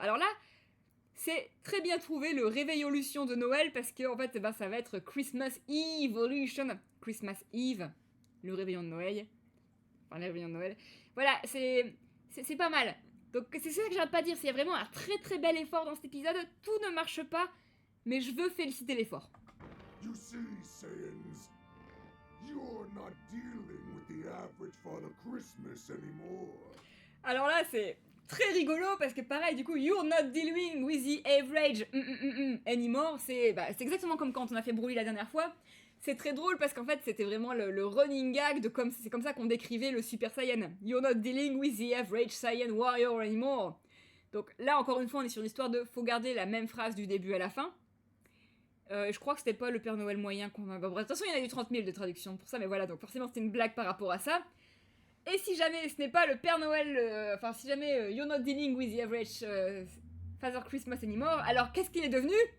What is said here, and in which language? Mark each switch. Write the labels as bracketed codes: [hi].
[fr] Alors là, c'est très bien trouvé le réveillolution de Noël, parce que, en fait, bah, ça va être Christmas Evolution. Christmas Eve, le réveillon de Noël. Enfin, le réveillon de Noël. Voilà, c'est pas mal. Donc c'est ça que j'arrête pas de dire, c'est vraiment un très très bel effort dans cet épisode. Tout ne marche pas, mais je veux féliciter l'effort. [en] You see, Saiyans, you're not dealing with the average Father Christmas anymore. [fr] Alors là, c'est très rigolo parce que pareil, du coup, [en] you're not dealing with the average anymore. [fr] C'est exactement comme quand on a fait Broly la dernière fois. C'est très drôle parce qu'en fait, c'était vraiment le running gag de c'est comme ça qu'on décrivait le Super Saiyan. [en] You're not dealing with the average Saiyan warrior anymore. [fr] Donc là, encore une fois, on est sur l'histoire de faut garder la même phrase du début à la fin. Je crois que c'était pas le Père Noël moyen qu'on a... Bref, de toute façon, il y en a eu 30 000 de traductions pour ça, mais voilà, donc forcément, c'était une blague par rapport à ça. Et si jamais ce n'est pas le Père Noël... Enfin, si jamais [en] you're not dealing with the average Father Christmas anymore, [fr] alors qu'est-ce qu'il est devenu?